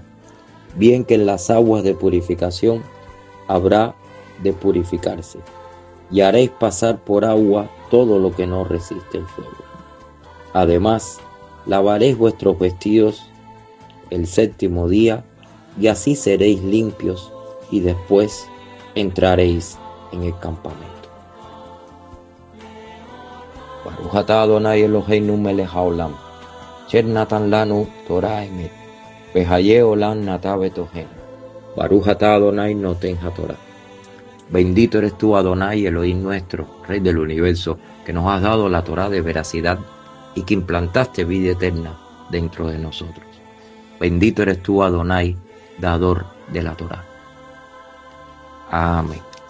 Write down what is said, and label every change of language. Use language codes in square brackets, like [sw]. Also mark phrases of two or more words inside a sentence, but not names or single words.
[es] Bien que en las aguas de purificación habrá de purificarse, y haréis pasar por agua todo lo que no resiste el fuego. Además, lavaréis vuestros vestidos el séptimo día, y así seréis limpios, y después entraréis en el campamento. [he] ברוך אתה אדוני אלוהינו מלך העולם, אשר נתן לנו תורה אמת, וחיי עולם נטע בתוכן. ברוך אתה אדוני נותן התורה. [es] Bendito eres tú, Adonai, Elohim nuestro, Rey del universo, que nos has dado la Torah de veracidad y que implantaste vida eterna dentro de nosotros. Bendito eres tú, Adonai, dador de la Torah. Amén.